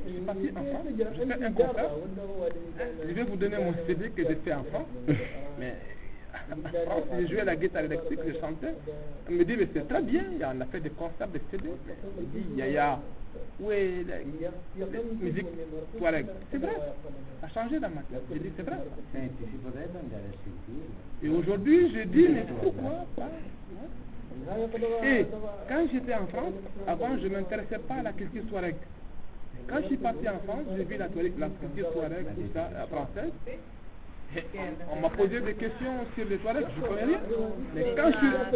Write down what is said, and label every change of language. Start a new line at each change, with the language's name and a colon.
French: Je suis parti en France, je fais un concert. Je vais vous donner mon CD que j'ai fait en France. Mais en France, j'ai joué la guitare électrique, je chantais. On me dit, mais c'est très bien, on a fait des concerts de CD. On me dit, Yaya, où est la musique Touareg? C'est vrai, ça a changé dans ma tête. J'ai dit, c'est vrai.
Italian: Senti, si potrebbe andare a sentire.
French: Et aujourd'hui, je dis, mais pourquoi pas? Et quand j'étais en France, avant, je ne m'intéressais pas à la culture Touareg. Quand je suis parti en France, j'ai vu la culture Touareg, tout ça, française. On m'a posé des questions sur les Touaregs, je ne connais rien. Mais quand je suis...